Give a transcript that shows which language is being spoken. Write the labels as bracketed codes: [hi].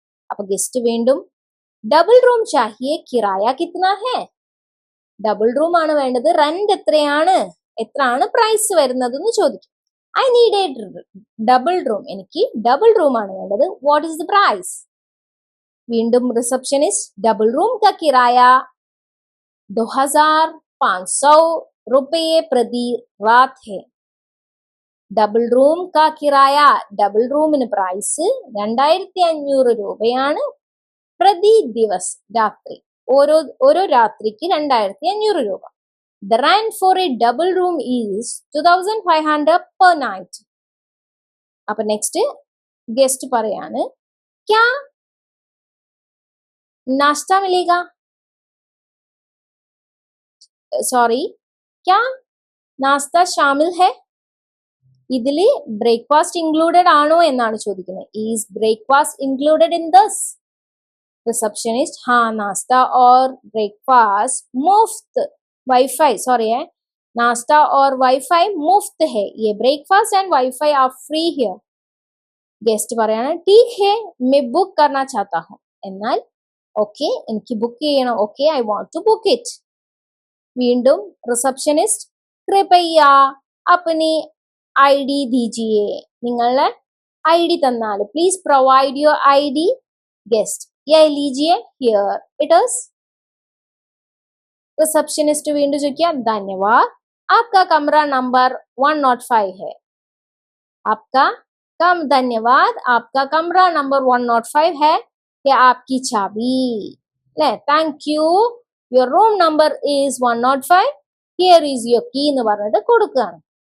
[ml] അപ്പൊ ഗസ്റ്റ് വീണ്ടും [hi] double room चाहिए, കിറായ കിतना है. [ml] ഡബിൾ റൂം ആണ് വേണ്ടത്. റെന്റ് എത്രയാണ് പ്രൈസ് വരുന്നത് എന്ന് ചോദിക്കും. [en] I need a double room, [ml] എനിക്ക് ഡബിൾ റൂം ആണ് വേണ്ടത്. [en] What is the price. [hi] വീണ്ടും റിസപ്ഷനിസ്റ്റ് ഡബിൾ റൂം का किराया 2500 रुपये प्रति रात है. [ml] ഡബിൾ റൂം [hi] का किराया, [ml] ഡബിൾ റൂമിന് പ്രൈസ് 2500 രൂപയാണ്. [hi] പ്രതി ദിവസ്, [ml] രാത്രി, ഓരോ രാത്രിക്ക് 2500 രൂപ. [en] The rent for a double room is 2500 per night. [ml] അപ്പൊ നെക്സ്റ്റ് ഗസ്റ്റ് പറയാണ് [hi] ക്യാ नाश्ता मिलेगा. സോറി, ക്യാ നാസ്ത ഷാമിൽ ഹെ. [ml] ഇതില് ബ്രേക്ക്ഫാസ്റ്റ് ഇൻക്ലൂഡഡ് ആണോ എന്നാണ് ചോദിക്കുന്നത്. [en] Is breakfast included in this. [hi] Receptionist हाँ, नाश्ता और ब्रेकफास्ट मुफ्त. वाईफाई, सॉरी है, नाश्ता और वाईफाई मुफ्त है. [en] ये breakfast and wifi are free here. Guest പറയാണ് [hi] ठीक है, मैं बुक करना चाहता हूँ. [ml] എന്നാൽ ഓക്കെ, എനിക്ക് ബുക്ക് ചെയ്യണം. [en] Okay, I want to book it. [ml] വീണ്ടും റിസപ്ഷനിസ്റ്റ് [hi] കൃപയ്യ അപ്പനി ഐ ഡി ദീജിയെ, [ml] നിങ്ങളുടെ ഐ ഡി തന്നാൽ. [en] Please provide your I D. [hi] Guest ये लीजिए, [en] Here it is. [hi] रिसेप्शनिस्ट [ml] വീണ്ടും ചോദിക്കുക [hi] धन्यवाद, आपका कमरा नंबर 105 है. आपका धन्यवाद, आपका कमरा नंबर 105 है. क्या आपकी चाबी ले, [en] thank you, your room number is 105, here is your key [ml] എന്ന് പറഞ്ഞിട്ട് കൊടുക്കുകയാണ്.